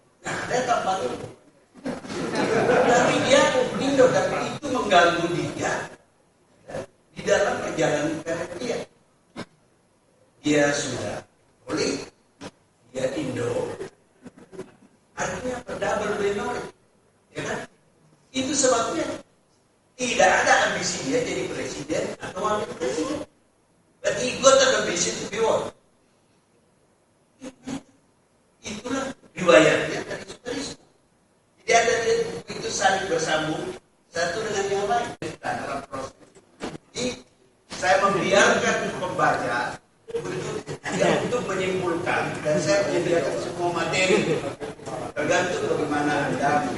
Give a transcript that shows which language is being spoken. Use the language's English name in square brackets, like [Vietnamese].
[Indonesian] Nah ada tampang itu. Tapi dia Indo, tapi itu mengganggu dia di dalam perjalanan karir dia. Dia sudah Katolik, dia Indo, artinya [English] double minority, [Indonesian] ya kan? Itu sebabnya tidak ada ambisi dia jadi presiden atau wakil presiden. [English] But he got an ambition to be one. [Indonesian] Itulah riwayatnya dari Soeharto. Jadi ada buku itu saling bersambung satu dengan yang lain dalam proses. Jadi saya membiarkan pembaca untuk menyimpulkan dan saya menyediakan semua materi tergantung bagaimana Anda.